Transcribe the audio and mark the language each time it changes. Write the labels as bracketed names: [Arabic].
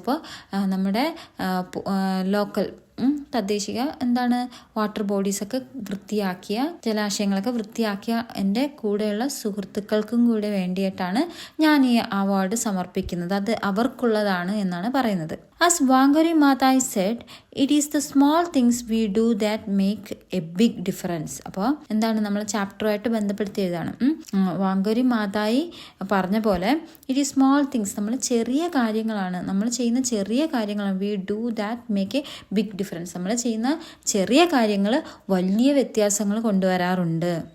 [Malayalam] അപ്പോൾ നമ്മുടെ local തദ്ദേശിക water ബോഡീസൊക്കെ വൃത്തിയാക്കിയ, ജലാശയങ്ങളൊക്കെ വൃത്തിയാക്കിയ എൻ്റെ കൂടെയുള്ള സുഹൃത്തുക്കൾക്കും കൂടെ വേണ്ടിയിട്ടാണ് ഞാൻ ഈ അവാർഡ് സമർപ്പിക്കുന്നത്. അത് അവർക്കുള്ളതാണ് എന്നാണ് പറയുന്നത്. [English] As Wangari Maathai said, it is the small things we do that make a big difference. [Malayalam] അപ്പോൾ നമ്മൾ ചാപ്റ്ററുമായിട്ട് ബന്ധപ്പെടുത്തി എഴുതാണ്. വാങ്കരി മാതായി പറഞ്ഞ പോലെ [English] it is small things, [Malayalam] നമ്മൾ ചെറിയ കാര്യങ്ങളാണ്, നമ്മൾ ചെയ്യുന്ന ചെറിയ കാര്യങ്ങളാണ്. [English] We do that make a big difference. [Malayalam] നമ്മൾ ചെയ്യുന്ന ചെറിയ കാര്യങ്ങൾ വലിയ വ്യത്യാസങ്ങൾ കൊണ്ടുവരാറുണ്ട്.